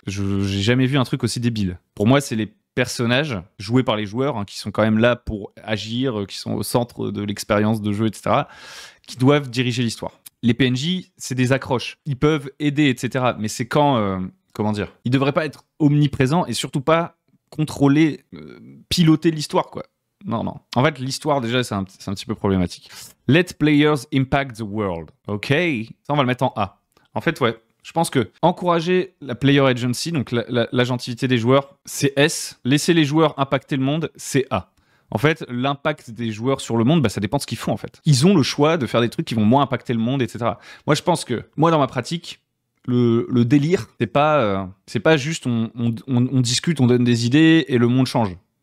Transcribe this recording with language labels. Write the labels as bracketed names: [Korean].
[French] J'ai jamais vu un truc aussi débile. Pour moi, c'est les personnages joués par les joueurs, qui sont quand même là pour agir, qui sont au centre de l'expérience de jeu, etc., qui doivent diriger l'histoire. Les PNJ, c'est des accroches. Ils peuvent aider, etc. Mais c'est quand... comment dire? Ils devraient pas être omniprésents et surtout pas contrôler, piloter l'histoire, quoi. Non. En fait, l'histoire, déjà, c'est un petit peu problématique. [English] Let players impact the world. [French] OK. Ça, on va le mettre en A. En fait, ouais. Je pense que encourager la player agency, donc l'agentivité des joueurs, c'est S. Laisser les joueurs impacter le monde, c'est A. En fait, l'impact des joueurs sur le monde, ça dépend de ce qu'ils font, en fait. Ils ont le choix de faire des trucs qui vont moins impacter le monde, etc. Moi, je pense que, dans ma pratique, le délire, c'est pas juste on discute, on donne des idées et le monde change.